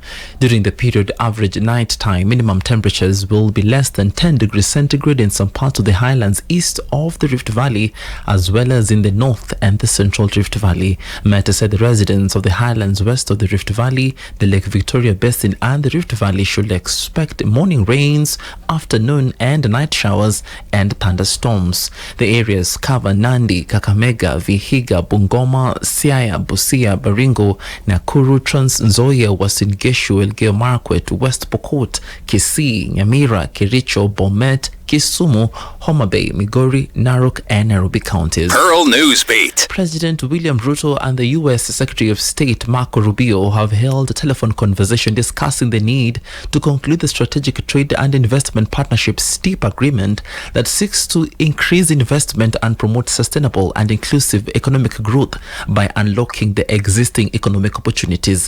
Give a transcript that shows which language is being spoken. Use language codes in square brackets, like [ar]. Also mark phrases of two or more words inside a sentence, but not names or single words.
[en] During the period, average nighttime minimum temperatures will be less than 10 degrees centigrade in some parts of the highlands east of the Rift Valley, as well as in the north and the central Rift Valley. Meta said the residents of the highlands west of the Rift Valley, the Lake Victoria Basin and the Rift Valley should expect morning rains, afternoon and night showers and thunderstorms. The areas cover Nandi, Kakamega, Vihiga, Bungoma, Siaya, Busia, Baringo, Nakuru, Trans Nzoia, Uasin Gishu, Elgeyo Marakwet, West Pokot, Kisii, Nyamira, Kericho, Bomet, Kisumu, Homa Bay, Migori, Narok, and Nairobi counties. Pearl Newsbeat. President William Ruto and the U.S. Secretary of State Marco Rubio have held a telephone conversation discussing the need to conclude the Strategic Trade and Investment Partnership STEEP agreement that seeks to increase investment and promote sustainable and inclusive economic growth by unlocking the existing economic opportunities.